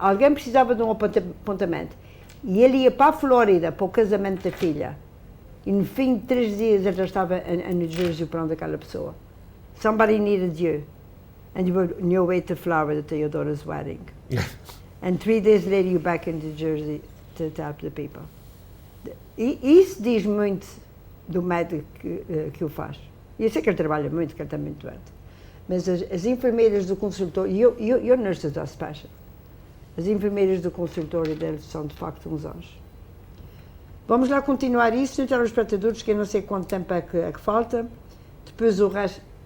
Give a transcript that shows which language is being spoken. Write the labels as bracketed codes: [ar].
[pt] Alguém precisava de um apontamento. E ele ia para a Flórida para o casamento da filha. E no fim de 3 dias ele já estava em New Jersey para onde aquela pessoa. [en] Somebody needed you. And you were on your way to Florida to your daughter's wedding. And 3 days later you're back in New Jersey to help the people. [pt] E isso diz muito do médico que o faz. E eu sei que ele trabalha muito, que ele está muito doente. Mas as enfermeiras do consultório, [en] you're nurses are special. [pt] As enfermeiras do consultório deles são de facto uns anjos. Vamos lá continuar isso, então, os espectadores, que eu não sei quanto tempo é que falta. Depois o resto,